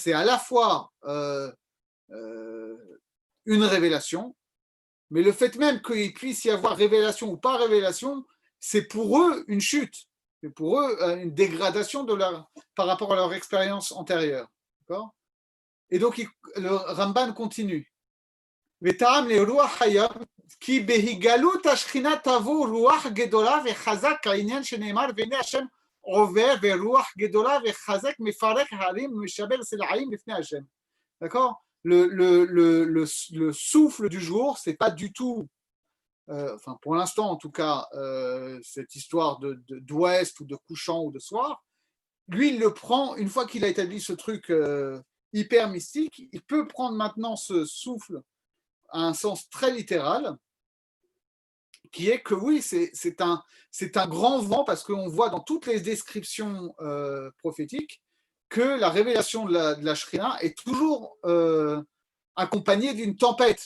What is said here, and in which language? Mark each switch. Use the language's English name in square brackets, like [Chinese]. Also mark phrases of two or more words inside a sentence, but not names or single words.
[French] C'est à la fois une révélation, mais le fait même qu'il puisse y avoir révélation ou pas révélation, c'est pour eux une chute. C'est pour eux une dégradation par rapport à leur expérience antérieure. D'accord ? Et donc, le Ramban continue. [Hebrew] וטעם לרוח היום, כי בהיגלות השכינה תבוא רוח גדולה וחזק העניין שנאמר, והנה השם עובר ורוח גדולה וחזק מפרק הרים ומשבר סלעים לפני השם. [French] D'accord ? Le souffle du jour, c'est pas du tout, enfin pour l'instant en tout cas, cette histoire d'ouest ou de couchant ou de soir. Lui, il le prend, une fois qu'il a établi ce truc hyper mystique, il peut prendre maintenant ce souffle à un sens très littéral, qui est que oui, c'est un grand vent, parce qu'on voit dans toutes les descriptions prophétiques que la révélation de la Shrina est toujours accompagnée d'une tempête.